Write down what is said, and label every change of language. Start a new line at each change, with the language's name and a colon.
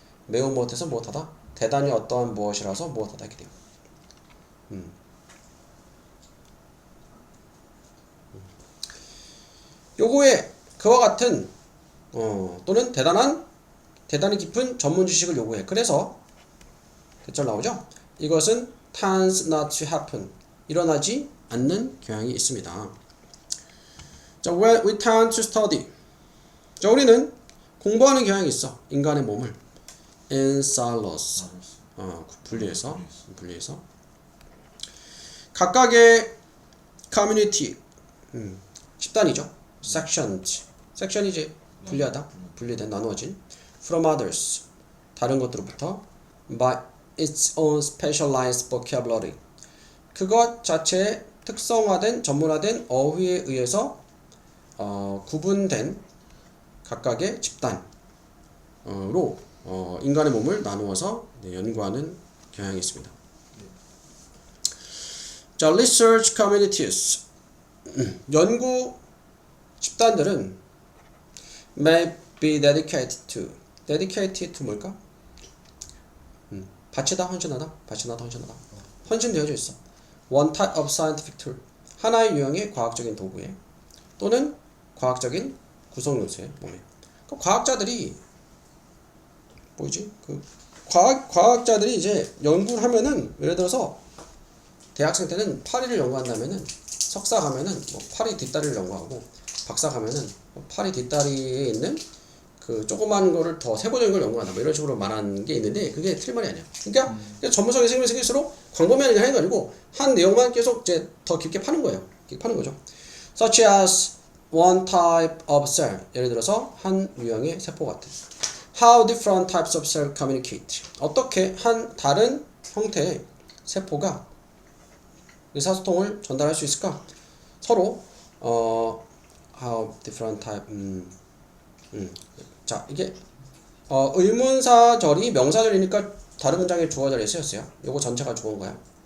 Korean: 매우 못해서 못하다. 대단히 어떠한 무엇이라서 무엇하다 이렇게 돼요. 요거에 그와 같은 또는 대단히 깊은 전문 지식을 요구해. 그래서 대절 나오죠. 이것은
English: tends not to happen.
Korean: 일어나지 않는 경향이 있습니다.
English: 자, when we tend to study.
Korean: 자, 우리는 공부하는 경향이 있어. 인간의 몸을
English: in silos.
Korean: 분리해서 각각의 community 집단이죠. section이 이제 분리된 나누어진
English: from others
Korean: 다른 것들로부터
English: by its own specialized vocabulary
Korean: 그것 자체의 특성화된 전문화된 어휘에 의해서 구분된 각각의 집단으로 인간의 몸을 나누어서 연구하는 경향이 있습니다. 자,
English: research communities
Korean: 연구 집단들은
English: may be dedicated to
Korean: 뭘까? 바치다, 헌신하다, 헌신되어져 있어.
English: one type of scientific tool
Korean: 하나의 유형의 과학적인 도구에 또는 과학적인 구성 요소에 몸에. 그 과학자들이 뭐지? 그 과학자들이 이제 연구를 하면은 예를 들어서 대학생 때는 파리를 연구한다면은 석사 가면은 뭐 파리 뒷다리를 연구하고 박사 가면은 파리 뒷다리에 있는 그 조그만 거를 더 세부적인 걸 연구한다. 뭐 이런 식으로 말하는 게 있는데 그게 틀린 말이 아니야. 그러니까 전문성이 생길수록 광범위하게 하는 게 아니고 한 내용만 계속 이제 더 깊게 파는 거예요. 깊게 파는 거죠.
English: Such as one type of cell.
Korean: 예를 들어서 한 유형의 세포 같은.
English: How different types of cell communicate.
Korean: 어떻게 한 다른 형태의 세포가 의사소통을 전달할 수 있을까? 서로
English: how different type
Korean: 자, 이게 의문사절이 명사절이니까 다른 문장에 주어절에 쓰였어요. 요거 전체가 주어인 거야.